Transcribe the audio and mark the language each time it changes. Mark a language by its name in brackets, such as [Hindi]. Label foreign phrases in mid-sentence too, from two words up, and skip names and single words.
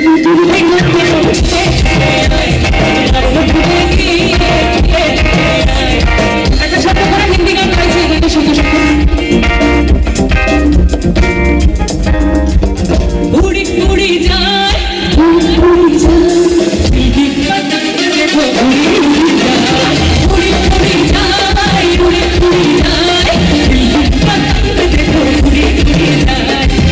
[Bangla] একটা ছোট্ট করে হিন্দি গান গাইছি এদের সঙ্গে সঙ্গে [Hindi] उड़ी उड़ी जाए उड़ी जाए पतंग देखो उड़ी उड़ी जाए उड़ी उड़ी जाए उड़ी उड़ी जाए पतंग देखो उड़ी उड़ी जाए